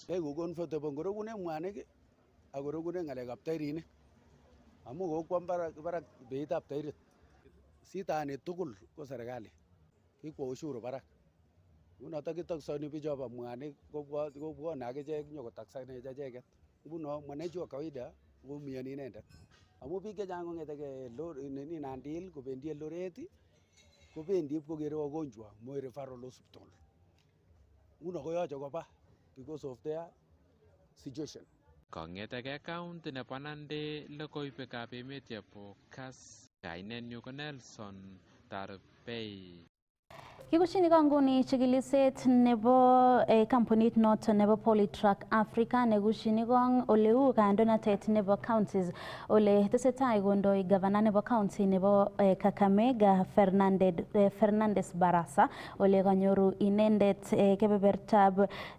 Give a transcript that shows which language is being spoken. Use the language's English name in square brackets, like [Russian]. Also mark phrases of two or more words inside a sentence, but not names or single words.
[Kalenjin] Eku comfortable ngorekune mwanik ak korekune ng'alekab tairinik amu kokwo barak beitab tairit. Sitani tugul ko serikali kikwo ushuru barak. Ngunotok kitaksoni bichobo mwanik kobwone akichek nyokotaksanech acheket. Nguno [Swahili] mwananchi wa kawaida [Kalenjin] koumiyoni inendet. Amu biik chechang kong'etegei Nandi Hills kobendi Eldoret kobendi ipkokere wagonjwa Moi Referral Hospital. Nguno koyoche koba [English] because of their situation. [Kalenjin] Kong'etegei county nebo Nandi, logoiwekab emet chebo Kass, kainenyu ko Nelson Tarbei. Kikushini kanguni chikiliset nebo kampunit noto nebo Polytrack Africa nekushini kong oleu kandoinatet nebo counties ole tesetai kondoi gavana nebo county nebo Kakamega Fernandes Barasa ole kanyoru inendet kebebertab